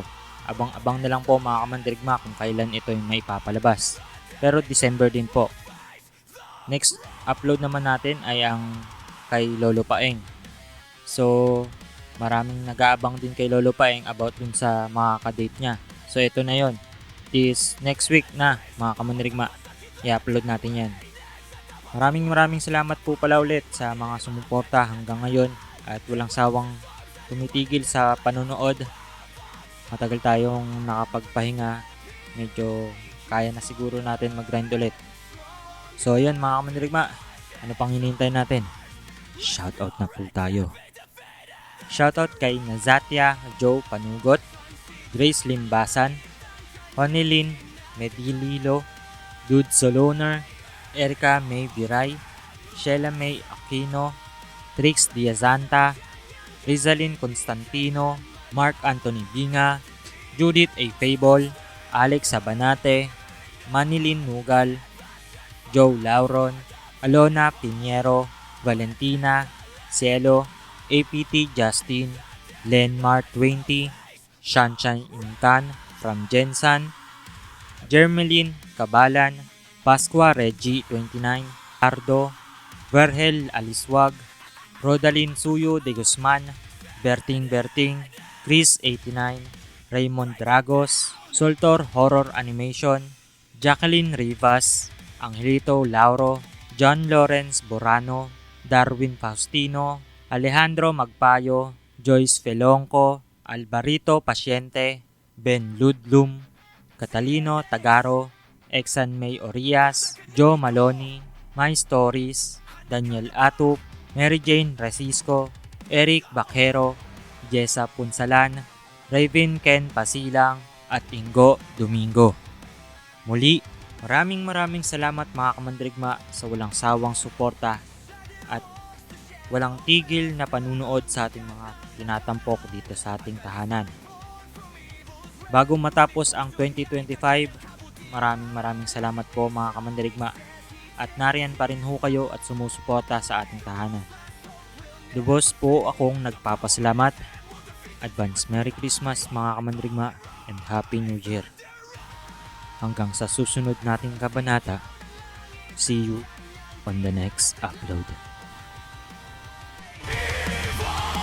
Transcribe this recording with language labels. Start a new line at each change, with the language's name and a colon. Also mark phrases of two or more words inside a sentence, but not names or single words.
Filipino: Abang-abang na lang po mga kamandirigma kung kailan ito yung may papalabas. Pero December din po. Next upload naman natin ay ang kay Lolo Paeng. So, maraming nag-aabang din kay Lolo Paeng about dun sa mga kadate niya. So, ito na yon.
English: This next week
Filipino: na mga kamandirigma. I-upload natin yan. Maraming salamat po pala ulit sa mga sumuporta hanggang ngayon at walang sawang tumitigil sa panonood. Matagal tayong nakapagpahinga. Medyo kaya na siguro natin mag-grind ulit. So ayan mga kamandirigma, ano pang hinihintay natin? Shoutout na po tayo. Shoutout kay Nazatia Joe Panugot, Grace Limbasan, Honilin Medililo, Dude Soloner, Erica May Viray, Sheila May Aquino, Trix Diazanta, Rizalyn Constantino, Mark Anthony Binga, Judith A. Fable, Alex Sabanate, Manilin Nugal, Joe Lauron, Alona Piniero, Valentina, Cielo, APT Justin, Lenmar 20, Shanshan Intan from Jensan, Jermeline Kabalan, Pasqua Reggie 29, Ardo, Vergel Aliswag, Rodalyn Suyo de Guzman, Berting, Chris 89, Raymond Dragos, Soltor Horror Animation, Jacqueline Rivas, Angelito Lauro, John Lawrence Borano, Darwin Faustino, Alejandro Magpayo, Joyce Felonco, Alvarito Pasyente, Ben Ludlum, Catalino Tagaro, Exan May Orias, Joe Maloney, My Stories, Daniel Atup, Mary Jane Resisco, Eric Bakero, Jessa Punsalan, Raven Ken Pasilang, at Ingo Domingo. Muli, maraming salamat mga kamandirigma sa walang sawang suporta at walang tigil na panunood sa ating mga tinatampok dito sa ating tahanan. Bago matapos ang 2025, maraming salamat po mga kamandirigma at nariyan pa rin ho kayo at sumusuporta sa ating tahanan. Lubos po akong nagpapasalamat.
English: Advance Merry Christmas
Filipino: mga kamandirigma
English: and Happy New Year.
Filipino: Hanggang sa susunod nating kabanata,
English: see you on the next upload.